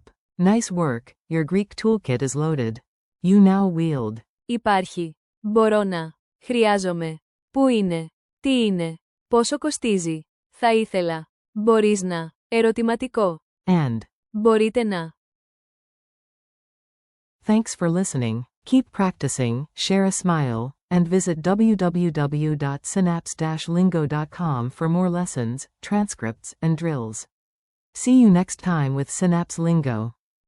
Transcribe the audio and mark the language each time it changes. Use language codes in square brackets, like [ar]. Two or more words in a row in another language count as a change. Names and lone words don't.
[en] Nice work, your Greek toolkit is loaded. You now wield. [el] Υπάρχει. Μπορώ να. Χρειάζομαι. Πού είναι? Τι είναι? Πόσο κοστίζει? Θα ήθελα. Μπορείς να. Ερωτηματικό. [en] And. [el] Μπορείτε να. [en] Thanks for listening. Keep practicing, share a smile, and visit www.synapse-lingo.com for more lessons, transcripts, and drills. See you next time with Synapse Lingo.